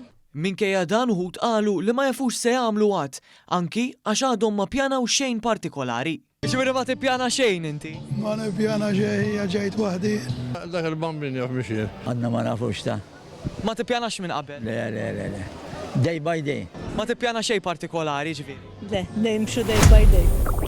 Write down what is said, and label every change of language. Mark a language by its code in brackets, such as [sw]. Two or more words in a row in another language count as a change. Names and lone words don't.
[mt] Minkejja dan uħud qalu li ma jafux se jagħmlu għad, anki għax għadhom ma pjanaw xejn partikolari. Ġifieri ma tippjana xejn inti? Ma nippjana xejn ġejt waħdi. Dak il-bambin jaf mixie. Għanna ma nafux ta' Ma tippjanax minn qabel? le. [en] Day by day. [mt] Ma tippjana xejn partikolari ġifieri? Le, nimxu [en] day by day.